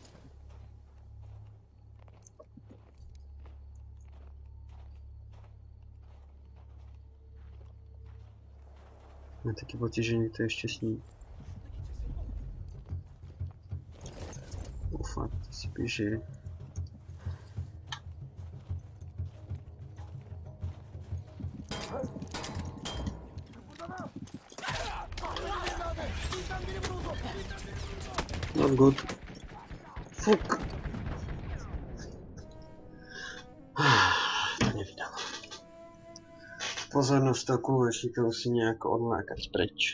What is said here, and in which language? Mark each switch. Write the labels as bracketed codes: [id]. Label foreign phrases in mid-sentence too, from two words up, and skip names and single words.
[sk] Mám taký pocit, že niekto ešte sní. Fakt, to si píše. [en] Not good. [sk] Fuck. To nevydalo. Pozornosť toho kúlečníka musí nejako odlákať preč.